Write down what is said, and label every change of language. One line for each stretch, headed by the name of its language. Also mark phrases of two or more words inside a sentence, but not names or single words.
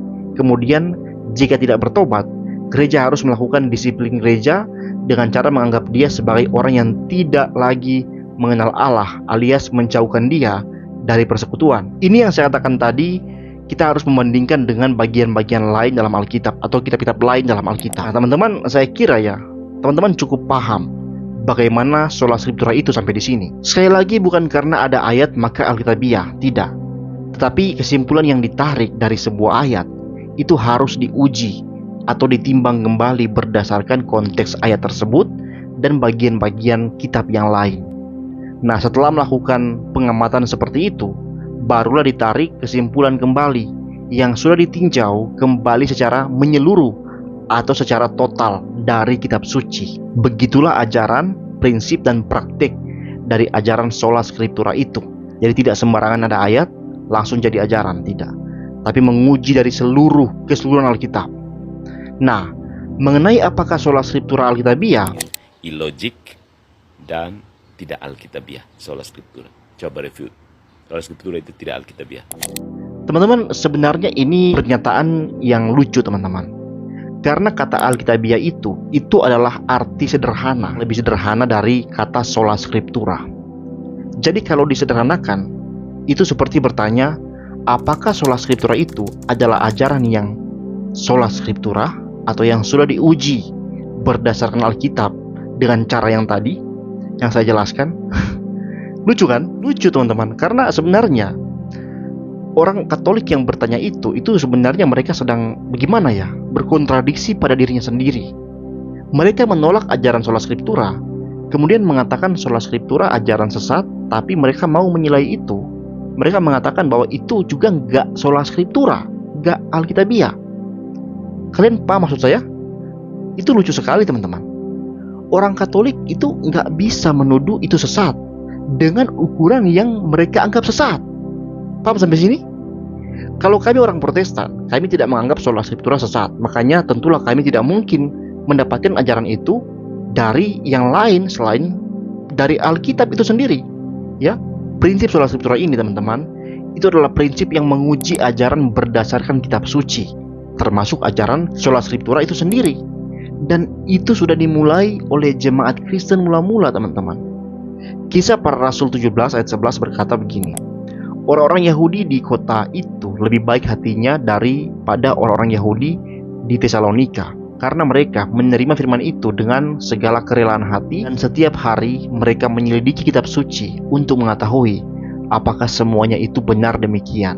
Indonesian: Kemudian jika tidak bertobat, gereja harus melakukan disiplin gereja dengan cara menganggap dia sebagai orang yang tidak lagi mengenal Allah, alias menjauhkan dia dari persekutuan. Ini yang saya katakan tadi. Kita harus membandingkan dengan bagian-bagian lain dalam Alkitab atau kitab-kitab lain dalam Alkitab. Nah, teman-teman, saya kira ya, teman-teman cukup paham bagaimana
Latin: sola scriptura
Indonesian: itu sampai di sini. Sekali lagi, bukan karena ada ayat maka Alkitabiah, tidak. Tetapi kesimpulan yang ditarik dari sebuah ayat itu harus diuji atau ditimbang kembali berdasarkan konteks ayat tersebut dan bagian-bagian kitab yang lain. Nah, setelah melakukan pengamatan seperti itu, barulah ditarik kesimpulan kembali yang sudah ditinjau kembali secara menyeluruh atau secara total dari kitab suci. Begitulah ajaran, prinsip, dan praktik dari ajaran
Latin: sola scriptura
Indonesian: itu. Jadi tidak sembarangan ada ayat langsung jadi ajaran, tidak. Tapi menguji dari keseluruhan Alkitab. Nah, mengenai apakah
Latin: sola scriptura
Indonesian: Alkitabiah, Ilogik dan tidak Alkitabiah,
Latin: sola scriptura.
Indonesian: Coba review.
Latin: Sola scriptura
Indonesian: itu tidak Alkitabiah. teman-teman, sebenarnya ini pernyataan yang lucu, teman-teman. Karena kata Alkitabiah itu adalah arti sederhana, lebih sederhana dari kata
Latin: sola scriptura.
Indonesian: Jadi kalau disederhanakan, itu seperti bertanya, apakah
Latin: sola scriptura
Indonesian: itu adalah ajaran yang
Latin: sola scriptura
Indonesian: atau yang sudah diuji berdasarkan Alkitab dengan cara yang tadi yang saya jelaskan? Lucu kan? Lucu, teman-teman. Karena sebenarnya orang Katolik yang bertanya itu sebenarnya mereka sedang bagaimana ya? Berkontradiksi pada dirinya sendiri. Mereka menolak ajaran
Latin: sola scriptura,
Indonesian: kemudian mengatakan
Latin: sola scriptura
Indonesian: ajaran sesat, tapi mereka mau menilai itu. Mereka mengatakan bahwa itu juga nggak
Latin: sola scriptura,
Indonesian: nggak Alkitabiah. Kalian paham maksud saya? Itu lucu sekali, teman-teman. Orang Katolik itu nggak bisa menuduh itu sesat dengan ukuran yang mereka anggap sesat. Paham sampai sini? Kalau kami orang Protestan, kami tidak menganggap
Latin: sola scriptura
Indonesian: sesat. Makanya tentulah kami tidak mungkin mendapatkan ajaran itu dari yang lain selain dari Alkitab itu sendiri. Ya, prinsip
Latin: sola scriptura
Indonesian: ini, teman-teman, itu adalah prinsip yang menguji ajaran berdasarkan kitab suci, termasuk ajaran
Latin: sola scriptura
Indonesian: itu sendiri. Dan itu sudah dimulai oleh jemaat Kristen mula-mula, teman-teman. Kisah Para Rasul 17 ayat 11 berkata begini, orang-orang Yahudi di kota itu lebih baik hatinya daripada orang-orang Yahudi di Tesalonika, karena mereka menerima firman itu dengan segala kerelaan hati, dan setiap hari mereka menyelidiki kitab suci untuk mengetahui apakah semuanya itu benar demikian.